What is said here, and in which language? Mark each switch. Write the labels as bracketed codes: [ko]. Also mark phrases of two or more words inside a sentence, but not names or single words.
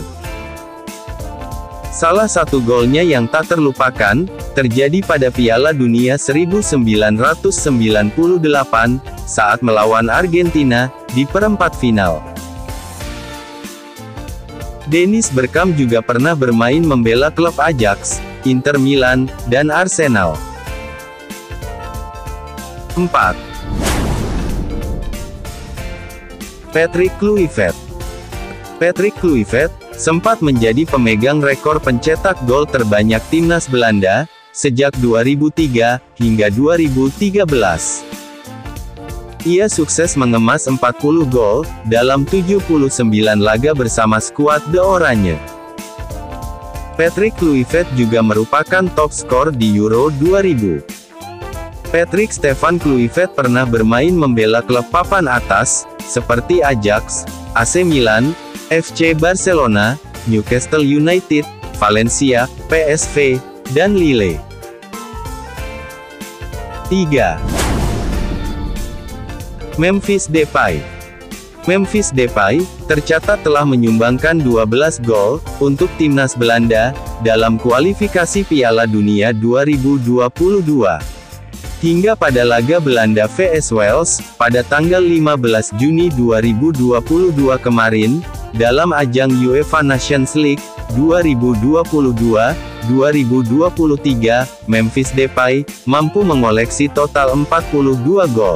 [id] Salah satu golnya yang tak terlupakan terjadi pada Piala Dunia 1998 saat melawan Argentina di perempat final. Dennis Bergkamp juga pernah bermain membela klub Ajax, Inter Milan, dan Arsenal. 4. Patrick Kluivert. Patrick Kluivert sempat menjadi pemegang rekor pencetak gol terbanyak timnas Belanda, sejak 2003 hingga 2013. Ia sukses mengemas 40 gol, dalam 79 laga bersama skuad The Oranje. Patrick Kluivert juga merupakan top skor di Euro 2000. Patrick Stefan Kluivert pernah bermain membela klub papan atas, seperti Ajax, AC Milan, FC Barcelona, Newcastle United, Valencia, PSV, dan Lille. 3. Memphis Depay. Memphis Depay tercatat telah menyumbangkan 12 gol untuk timnas Belanda dalam kualifikasi Piala Dunia 2022. Hingga pada laga Belanda vs Wales pada tanggal 15 Juni 2022 kemarin, dalam ajang UEFA Nations League 2022-2023, Memphis Depay mampu mengoleksi total 42 gol.